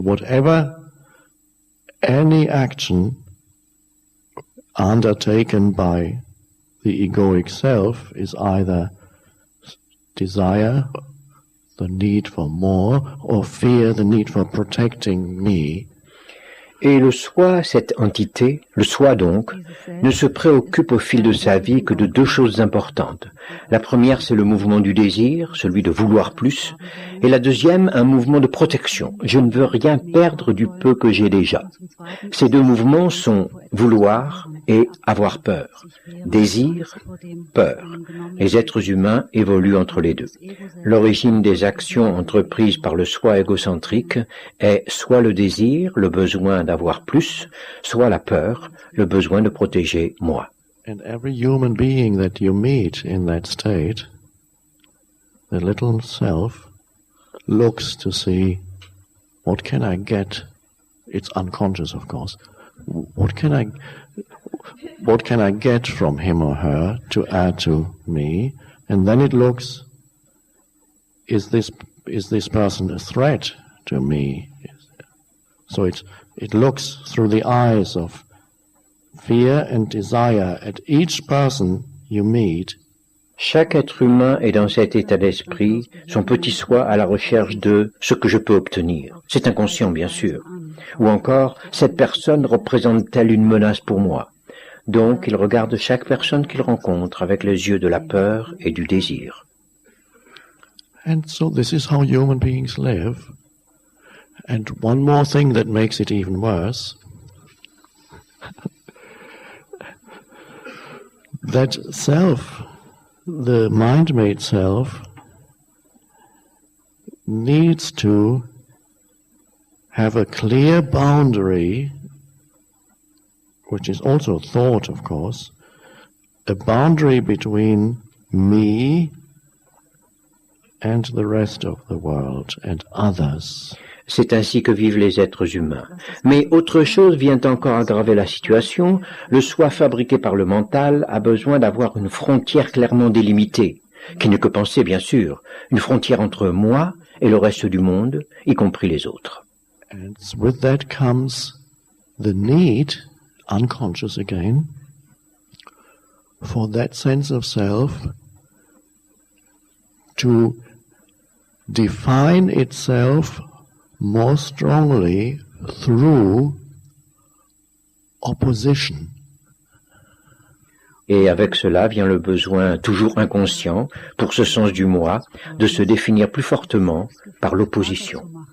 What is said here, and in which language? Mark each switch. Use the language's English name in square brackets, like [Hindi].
[English] Whatever any action undertaken by the egoic self is either desire, the need for more, or fear, the need for protecting me. [French] Et le soi, cette entité, le soi donc, ne se préoccupe au fil de sa vie que de deux choses importantes. La première, c'est le mouvement du désir, celui de vouloir plus, et la deuxième, un mouvement de protection. Je ne veux rien perdre du peu que j'ai déjà. Ces deux mouvements sont vouloir et avoir peur. Désir, peur. Les êtres humains évoluent entre les deux. L'origine des actions entreprises par le soi égocentrique est soit le désir, le besoin d'avoir plus, soit la peur, le besoin de protéger moi. [English] And every human being that you meet in that state, the little self looks to see, what can I get? It's unconscious, of course. What can I get from him or her to add to me? And then it looks, is this person a threat to me? So it looks through the eyes of fear and desire at each person you meet, [French] chaque être humain est dans cet état d'esprit, son petit soi à la recherche de ce que je peux obtenir. C'est inconscient, bien sûr. Ou encore, cette personne représente-t-elle une menace pour moi? Donc, il regarde chaque personne qu'il rencontre avec les yeux de la peur et du désir. [English] and so this is how human beings live. And one more thing that makes it even worse, that self, the mind-made self, needs to have a clear boundary, which is also thought, of course, a boundary between me and the rest of the world and others. [French] C'est ainsi que vivent les êtres humains. Mais autre chose vient encore aggraver la situation. Le soi fabriqué par le mental a besoin d'avoir une frontière clairement délimitée, qui n'est que pensée bien sûr, une frontière entre moi et le reste du monde, y compris les autres. [English] And with that comes the need, unconscious again, for that sense of self to define itself more strongly through opposition. [French] Et avec cela vient le besoin, toujours inconscient, pour ce sens du moi, de se définir plus fortement par l'opposition.